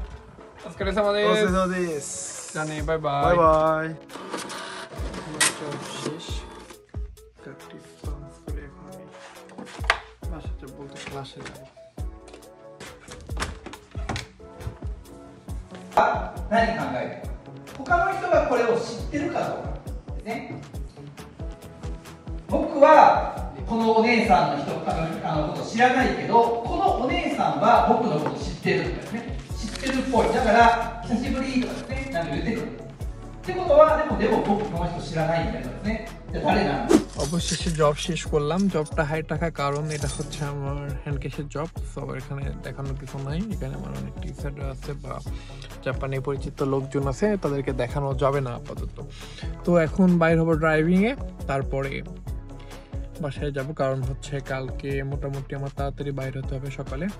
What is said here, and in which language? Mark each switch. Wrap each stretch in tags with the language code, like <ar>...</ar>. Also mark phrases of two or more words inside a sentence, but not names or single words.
<bn>আজকে জানি,</bn> <en>bye bye bye.</en> <bn>শেষ করে এখন আমি বাসাতে বলতে ক্লাসে যাবো।</bn> <ja>何考えてる他の人がこれを知ってるかどうかですね。僕はこのお姉さんのこと知らないけど、このお姉さんは僕のこと知ってるとかですね、知ってるっぽい、だから久しぶりとかですね、なんか言ってくるってことは、でも僕この人知らないみたいなですね。じゃあ誰なんだ。</ja> <bn>অবশেষে জব শেষ করলাম। জবটা হাই টাকা, কারণ এটা হচ্ছে আমার হ্যান্ডক্যাশের জব। সো এখানে দেখানোর কিছু নাই, এখানে আমার অনেক টিচার আছে বা জাপানে পরিচিত লোকজন আছে, তাদেরকে দেখানো যাবে না আপাতত। তো এখন বাইর হবো ড্রাইভিংয়ে, তারপরে বাসায় যাব, কারণ হচ্ছে কালকে মোটামুটি আমার তাড়াতাড়ি বাইর হতে হবে সকালে।</bn>